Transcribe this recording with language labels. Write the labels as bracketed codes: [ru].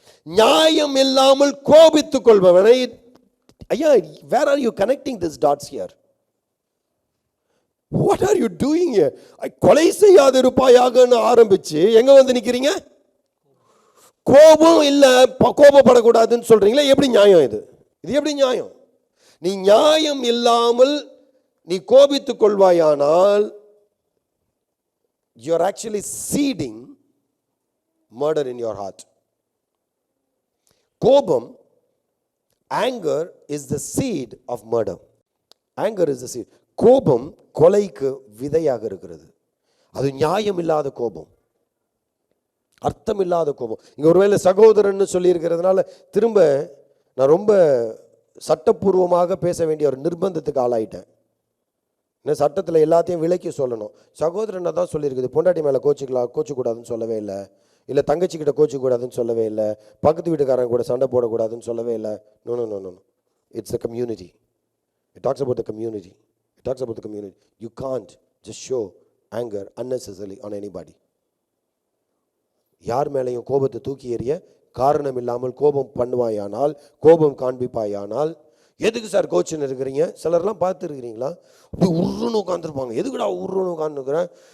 [ta] நியாயம் இல்லாமல் கோபித்துக் கொள்பவனை, [en] ஐயா, where are you connecting this dots here? What are you doing here? [ta] கொலை செய்யாதிருப்பாயாகன்னு ஆரம்பிச்சு எங்க வந்து நிக்கிறீங்க? கோபம் இல்ல, கோபப்படக்கூடாதுன்னு சொல்றீங்களா? எப்படி நியாயம் இது? இது எப்படி நியாயம்? நீ நியாயம் இல்லாமல் நீ கோபித்துக் கொள்வாயானால் [en] you are actually seeding murder in your heart. கோபம், anger is the seed of murder. Anger is the seed. [ta] கோபம் கொலைக்கு விதையாக இருக்கிறது. அது நியாயம் இல்லாத கோபம், அர்த்தம் இல்லாத கோபம். இங்க ஒருவேளை சகோதரன் சொல்லி இருக்கிறதுனால திரும்ப நான் ரொம்ப சட்டப்பூர்வமாக பேச வேண்டிய ஒரு நிர்பந்தத்துக்கு ஆளாயிட்டேன். சட்டத்தில் எல்லாத்தையும் விலக்கி சொல்லணும். சகோதரனை தான் சொல்லியிருக்குது, பொண்டாட்டி மேலே கோச்சிக்கூடாதுன்னு சொல்லவே இல்லை, இல்லை தங்கச்சிக்கிட்ட கோச்சிக்கூடாதுன்னு சொல்லவே இல்லை, பக்கத்து வீட்டுக்காரங்க கூட சண்டை போடக்கூடாதுன்னு சொல்லவே இல்லை. [en] No no no no, it's a community. It talks about the community. It talks about the community. You can't just show anger unnecessarily on anybody. [ta] யார் மேலையும் கோபத்தை தூக்கி எறிய காரணம் இல்லாமல் கோபம் பண்ணுவாயானால், கோபம் காண்பிப்பாயானால், எதுக்கு சார் கோச்சுன்னு இருக்கிறீங்க? சிலர்லாம் பார்த்து இருக்கிறீங்களா, அப்படி உருன்னு உட்காந்துருப்பாங்க. எதுக்குடா உருன்னு உட்காந்துருக்குறேன்?